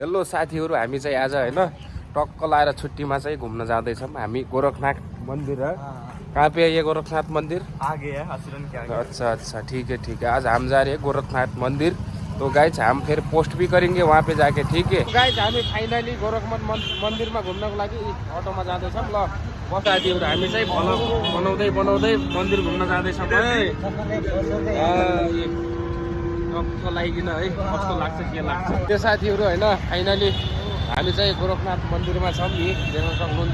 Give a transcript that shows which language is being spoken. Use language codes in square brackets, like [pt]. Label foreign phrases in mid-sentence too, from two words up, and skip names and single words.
[ne] हेलो साथीहरु, हामी चाहिँ आज हैन टक्क लाएर छुट्टीमा चाहिँ घुम्न जाँदैछौँ हामी गोरखनाथ मंदिर है। [hi] कहाँ पे है ये गोरखनाथ मंदिर? आगे है, आश्रम के आगे। अच्छा ठीक है। आज हम जा रहे हैं गोरखनाथ मंदिर। तो गाइज हम फिर पोस्ट भी करेंगे वहाँ पे जाके, ठीक है। [ne] गाइज हामी फाइनली गोरखनाथ मन्दिरमा घुम्नको लागि अटोमा जाँदैछौँ। ल बस साथीहरु, हामी चाहिँ भ्लग बनाउँदै मन्दिर घुम्न जाँदैछौँ है। टक्क लागिन है, कस्तो लाग्छ के लाग्छ त्यो साथीहरु हैन। फाइनली हामी चाहिँ गोरखनाथ मन्दिरमा छौँ नि, देख्न सक्नुहुन्छ।